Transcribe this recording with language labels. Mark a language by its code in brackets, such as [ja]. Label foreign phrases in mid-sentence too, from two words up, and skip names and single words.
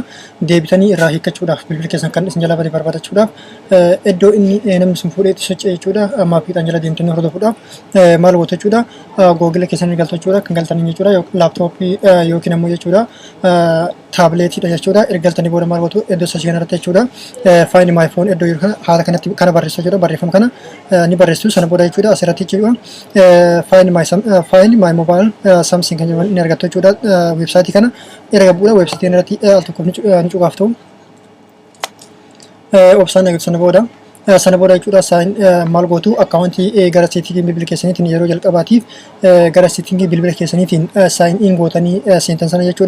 [om] Deebitanii irraa hiikkachuudhaaf bilbila keessan kan isin jalaa badee barbaadachuudhaaf iddoo inni namni sun fuudhee itti socho'e jechuudha. Maappiidhaan jala deemtanii hordofuudhaaf maal gootu jechuudha. Googila keessan galtu jechuudha. Kan galtanii jechuudha laaptooppii yookiin ammoo jechuudha taabileetiidha jechuudha. Ergaltanii booda maal gootu iddoo sashii kanarratti jechuudha. [en] Find my phone [om] iddoo jiru haala kanatti kana barreessu jechuudha. Barreeffama kana ni barreessu sana booda jechuudha asirratti jechuudha. [en] Find my mobile something [om] kan jedhamu ni argattu jechuudha. Websaayitii kana erga bu'uura websaayitiin irratti al tokko ni cuqaaftu. Obsaan eegatu sana booda jechuudha maal gootu akkaawuntii gara seetingii bilbila keessaniitiin yeroo jalqabaatiif gara seetingii bilbila keessaniitiin [en] sign in [om] gootanii seentan sana jechuudha.